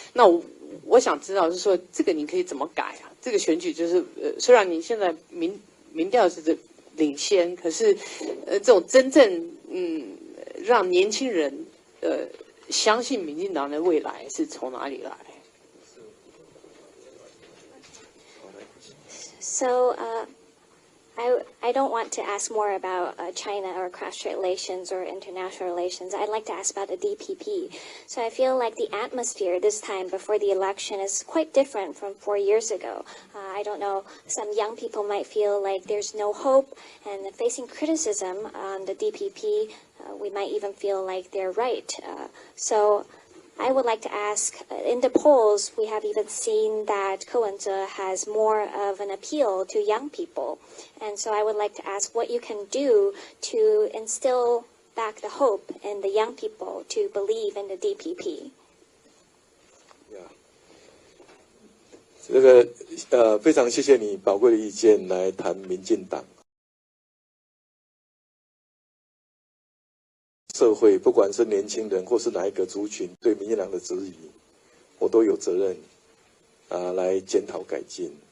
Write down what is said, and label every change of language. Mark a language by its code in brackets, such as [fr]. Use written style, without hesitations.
[zh] 那我想知道，就是说这个你可以怎么改啊？这个选举就是虽然你现在民调是领先，可是这种真正让年轻人相信民进党的未来是从哪里来？ [en] So I don't want to ask more about China or cross-strait relations or international relations. I'd like to ask about the DPP. So I feel like the atmosphere this time before the election is quite different from 4 years ago. I don't know, some young people might feel like there's no hope, and facing criticism on the DPP, we might even feel like they're right. So I would like to ask, in the polls, we have even seen that Ko Wen-je has more of an appeal to young people. And so I would like to ask what you can do to instill back the hope in the young people to believe in the DPP. [zh] 这个非常谢谢你宝贵的意见来谈民进党。社会不管是年轻人或是哪一个族群对民进党的质疑，我都有责任来检讨改进。